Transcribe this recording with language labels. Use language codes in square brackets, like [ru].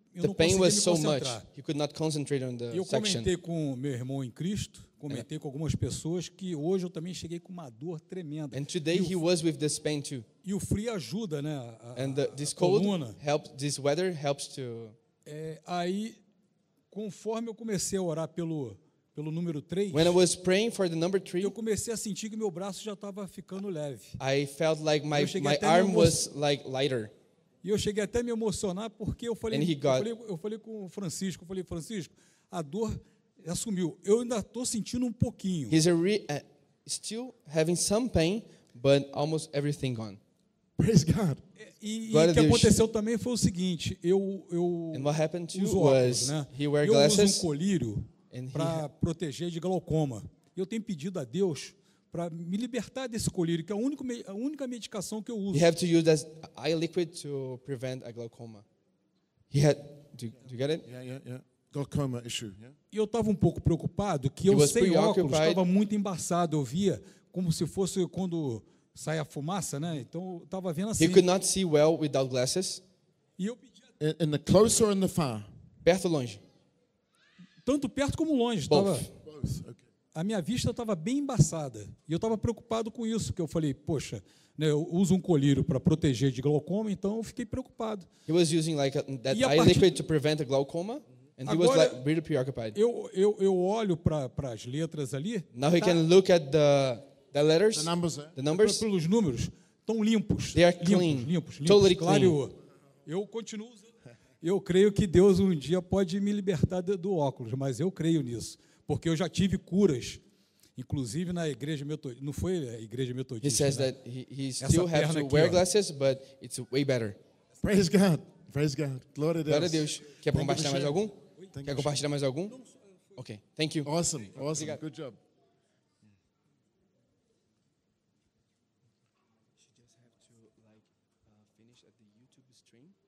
[en] the pain was so much, he could not concentrate on the section. [pt] Eu comentei com meu irmão em Cristo, comentei com algumas pessoas que hoje eu também cheguei com uma dor tremenda. [en] And today he was with this pain too. [pt] E o frio ajuda, né? [en] And this cold helps. This weather helps to. [pt] Aí, conforme eu comecei a orar pelo número 3, [en] when I was praying for the number 3, [pt] eu comecei a sentir que meu braço já estava ficando leve. [en] I felt like my arm was like lighter. [pt] E eu cheguei até a me emocionar porque eu falei, eu falei com o Francisco, a dor já sumiu. Eu ainda estou sentindo um pouquinho. [en] He's still having some pain, but almost everything gone. Praise God. [pt] E o que aconteceu também foi o seguinte, eu [en] and what happened to [pt] uso óculos, [en] was, né? He wear glasses, [pt] eu uso um colírio para proteger de glaucoma. Eu tenho pedido a Deus para me libertar desse colírio, que é a única medicação que eu uso. [en] You have to use that eye liquid to prevent a glaucoma. He had, do you get it? Yeah. Glaucoma issue. [pt] E eu estava um pouco preocupado que eu sem óculos estava muito embaçado. Eu via como se fosse quando sai a fumaça, né? Então eu estava vendo assim. [en] He could not see well without glasses. [pt] E eu [en] in the close or in the far? [pt] Perto ou longe? Tanto perto como longe. [en] Both. [pt] Tava... [en] Both. Okay. [pt] A minha vista estava bem embaçada. E eu estava preocupado com isso, que eu falei, poxa, né, eu uso um colírio para proteger de glaucoma, então eu fiquei preocupado. [en] He was using like that eye liquid to prevent a glaucoma, and [pt] agora, [en] he was like really preoccupied. [pt] Eu olho para as letras ali. [en] Now he can look at the letters. The numbers. The numbers. [pt] Pelos números, estão limpos. [en] They are clean. [pt] Limpos. [en] Totally clean. [pt] Claro. Eu continuo usando. Eu creio que Deus um dia pode me libertar do óculos, mas eu creio nisso. Porque eu já tive curas, inclusive na igreja metodista. Não foi a igreja metodista. [en] He says, [pt] né? [en] That he still has to wear glasses, but it's way better. Praise God. Praise God. [pt] Glória a Deus. Glória a Deus. Quer compartilhar mais algum? Quer compartilhar mais algum? [en] Ok. Thank you. Awesome. Awesome. Obrigado. Good job. She just have to like finish at the YouTube stream.